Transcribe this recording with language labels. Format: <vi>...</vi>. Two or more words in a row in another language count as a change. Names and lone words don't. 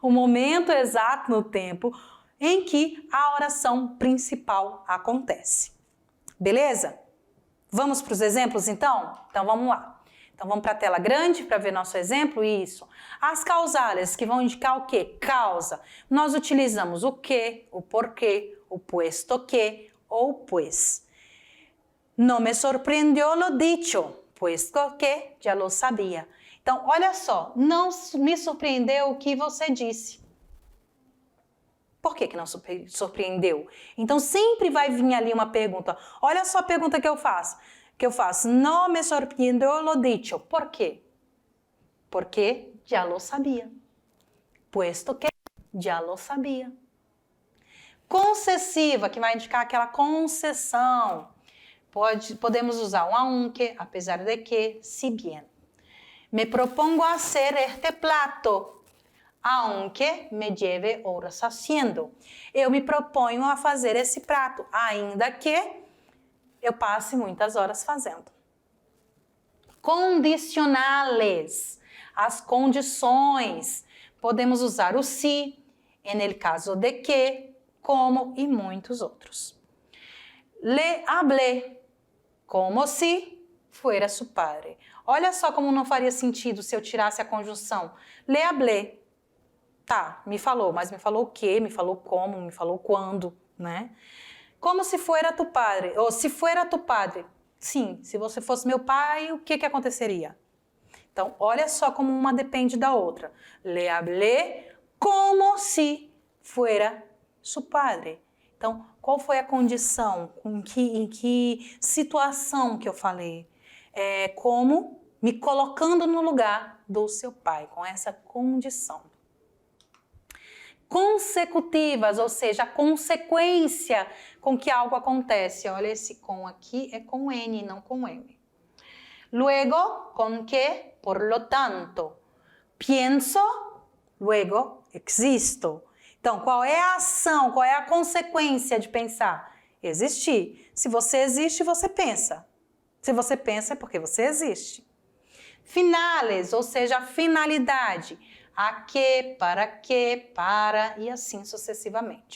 <pt>O momento exato no tempo em que a oração principal acontece. Beleza? Vamos para os exemplos, então? Então, vamos lá. Então, vamos para a tela grande para ver nosso exemplo? Isso. As causales, que vão indicar o quê? Causa. Nós utilizamos o que, o porquê, o</pt> <es>puesto que</es> <pt>ou pues.</pt> <es>No me sorprendió lo dicho, puesto que já lo sabia.</es> <pt>Então, olha só, não me surpreendeu o que você disse. Por que não surpreendeu? Então, sempre vai vir ali uma pergunta. Olha só a pergunta que eu faço.</pt> <es>No me sorprendió lo dicho. ¿Por qué? Porque ya lo sabía. Puesto que ya lo sabía.</es> <pt>Concessiva, que vai indicar aquela concessão. Podemos usar um aunque, apesar de que,</pt> <es>si bien. Me propongo hacer este plato, aunque me lleve horas haciendo.</es> <pt>Eu me proponho a fazer esse prato, ainda que eu passe muitas horas fazendo. Condicionales, as condições. Podemos usar o si,</pt> <es>en el caso de que,</es> <pt>como e muitos outros.</pt> <es>Le hablé, como si fuera su padre.</es> <pt>Olha só como não faria sentido se eu tirasse a conjunção.</pt> <es>Le hablé.</es> <pt>Tá, me falou, mas me falou o quê? Me falou como? Me falou quando, né?</pt> <es>Como se fuera tu padre, ou se fuera tu padre.</es> <pt>Sim, se você fosse meu pai, o que aconteceria? Então, olha só como uma depende da outra.</pt> <es>Le hablé como si fuera su padre.</es> <pt>Então, qual foi a condição? Em que situação que eu falei? Como me colocando no lugar do seu pai, com essa condição. Consecutivas, ou seja, a consequência com que algo acontece. Olha, esse com aqui é com N, não com M.</pt> <es>Luego, con que, por lo tanto. Pienso, luego existo.</es> <pt>Então, qual é a ação, qual é a consequência de pensar? Existir. Se você existe, você pensa. Se você pensa, é porque você existe. Finales, ou seja, a finalidade. A que, para e assim sucessivamente.</pt>